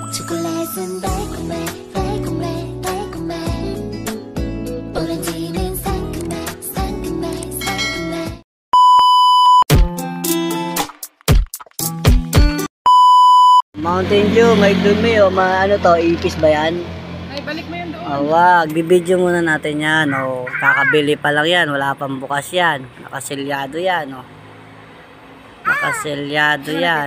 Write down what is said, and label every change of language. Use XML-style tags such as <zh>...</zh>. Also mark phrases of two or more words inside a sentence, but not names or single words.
<ko>초콜릿은 달콤해 달콤해 달콤해 오렌지는 상큼해 상큼해 상큼해.</ko> <tl>Mountain Dew, may dumi o ano to, ipis ba yan? Ay, balik mo yun doon. Wag, bibidyo muna natin yan. O, kakabili pa lang yan, wala pang bukas yan. Nakaselyado yan. O. Nakaselyado yan.</tl>